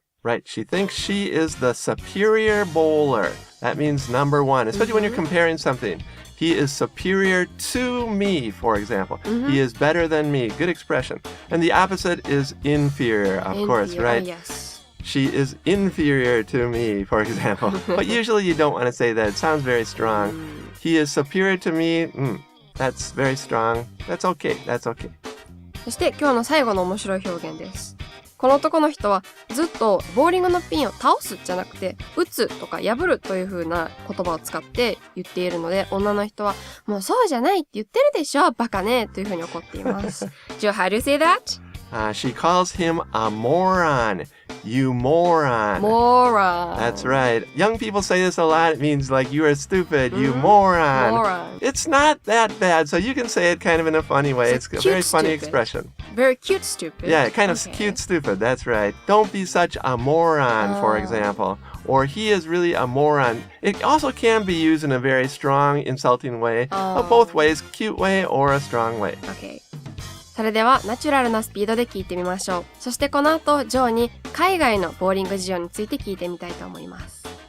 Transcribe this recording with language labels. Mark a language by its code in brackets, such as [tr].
[en] Right, she thinks she is the superior bowler. That means number one, especially when you're comparing something. He is superior to me, for example. He is better than me. Good expression. And the opposite is inferior, of course, right? Yes. She is inferior to me, for example. But usually you don't want to say that. It sounds very strong. He is superior to me. That's very strong. That's okay. That's okay. [ja] そして今日の最後の面白い表現です。この男の人はずっとボーリングのピンを倒すじゃなくて打つとか破るという風な言葉を使って言っているので、女の人はもうそうじゃないって言ってるでしょバカねという風に怒っています。 [en] Joe, how do you say that? She calls him a moron. You moron. Moron. That's right. Young people say this a lot. It means like you are stupid. You moron. Moron. It's not that bad. So you can say it kind of in a funny way. It's a very funny expression. Very cute stupid. Yeah, kind of cute stupid. That's right. Don't be such a moron, for example. Or he is really a moron. It also can be used in a very strong, insulting way. Both ways, cute way or a strong way. Okay. [ja] それではナチュラルなスピードで聞いてみましょう。そしてこの後、ジョーに海外のボーリング事情について聞いてみたいと思います。